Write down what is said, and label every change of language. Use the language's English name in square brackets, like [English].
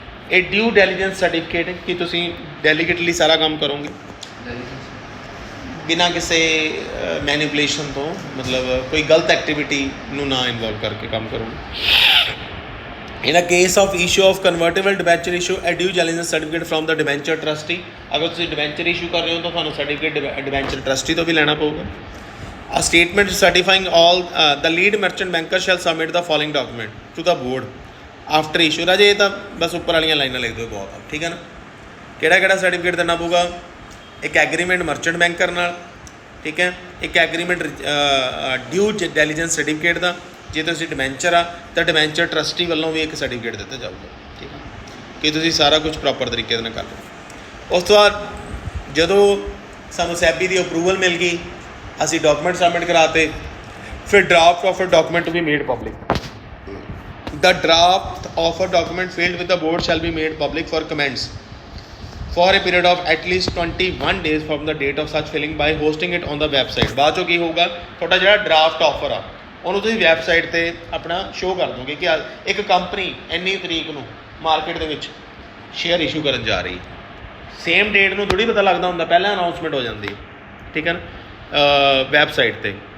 [Punjabi] ਇਹ ਡਿਊ ਡੈਲੀਜੈਂਸ ਸਰਟੀਫਿਕੇਟ ਕਿ ਤੁਸੀਂ ਡੈਲੀਗੇਟਲੀ ਸਾਰਾ ਕੰਮ ਕਰੋਗੇ ਬਿਨਾਂ ਕਿਸੇ ਮੈਨੀਪੂਲੇਸ਼ਨ ਤੋਂ, ਮਤਲਬ ਕੋਈ ਗਲਤ ਐਕਟੀਵਿਟੀ ਨੂੰ ਨਾ ਇਨਵੋਲਵ ਕਰਕੇ ਕੰਮ ਕਰੋਗੇ। [English] In a case of issue of convertible debenture issue a due diligence certificate from the debenture trustee. [Punjabi] ਅਗਰ ਤੁਸੀਂ ਡਿਬੈਂਚਰ ਇਸ਼ੂ ਕਰ ਰਹੇ ਹੋ ਤਾਂ ਤੁਹਾਨੂੰ ਸਰਟੀਫਿਕੇਟ ਡਿਬੈਂਚਰ ਟਰਸਟੀ ਤੋਂ ਵੀ ਲੈਣਾ ਪਊਗਾ। [English] A statement certifying all the lead merchant banker shall submit the following document to the board after issue। [Punjabi] ਰਾਜੇ ਇਹ ਤਾਂ ਬਸ ਉੱਪਰ ਵਾਲੀਆਂ ਲਾਈਨਾਂ ਲਿਖ ਦਿਓ, ਬਹੁਤ ਆ, ਠੀਕ ਹੈ ਨਾ। ਕਿਹੜਾ ਕਿਹੜਾ ਸਰਟੀਫਿਕੇਟ ਦੇਣਾ ਪਊਗਾ? ਇੱਕ ਐਗਰੀਮੈਂਟ ਮਰਚੈਂਟ ਬੈਂਕਰ ਨਾਲ, ਠੀਕ ਹੈ। ਇੱਕ ਐਗਰੀਮੈਂਟ ਡਿਊ ਡੈਲੀਜੈਂਸ ਸਰਟੀਫਿਕੇਟ ਦਾ, ਜੇ ਤੁਸੀਂ ਡਿਬੈਂਚਰ ਆ ਤਾਂ ਡਿਬੈਂਚਰ ਟਰਸਟੀ ਵੱਲੋਂ ਵੀ ਇੱਕ ਸਰਟੀਫਿਕੇਟ ਦਿੱਤਾ ਜਾਊਗਾ, ਠੀਕ ਹੈ, ਕਿ ਤੁਸੀਂ ਸਾਰਾ ਕੁਝ ਪ੍ਰੋਪਰ ਤਰੀਕੇ ਦੇ ਨਾਲ ਕਰ ਲਓ। ਉਸ ਤੋਂ ਬਾਅਦ ਜਦੋਂ ਸਾਨੂੰ ਸੈਬੀ ਦੀ ਅਪਰੂਵਲ ਮਿਲ ਗਈ, ਅਸੀਂ ਡਾਕੂਮੈਂਟ ਸਬਮਿਟ ਕਰਾਤੇ, ਫਿਰ draft offer document we made public. [English] The draft offer document filed with the board shall be made public for comments for a period of at least 21 days from the date of such filling by hosting it on the website। [Punjabi] ਬਾਅਦ ਚੋਂ ਕੀ ਹੋਊਗਾ, ਤੁਹਾਡਾ ਜਿਹੜਾ draft offer ਆ ਉਹਨੂੰ ਤੁਸੀਂ website 'ਤੇ ਆਪਣਾ ਸ਼ੋਅ ਕਰ ਦੋਗੇ ਕਿ ਇੱਕ ਕੰਪਨੀ ਇੰਨੀ ਤਰੀਕ ਨੂੰ ਮਾਰਕੀਟ ਦੇ ਵਿੱਚ ਸ਼ੇਅਰ ਇਸ਼ੂ ਕਰਨ ਜਾ ਰਹੀ। ਸੇਮ ਡੇਟ ਨੂੰ ਥੋੜ੍ਹੀ ਪਤਾ ਲੱਗਦਾ ਹੁੰਦਾ, ਪਹਿਲਾਂ ਅਨਾਊਂਸਮੈਂਟ ਹੋ ਜਾਂਦੀ, ਠੀਕ ਹੈ ਨਾ, ਵੈਬਸਾਈਟ 'ਤੇ।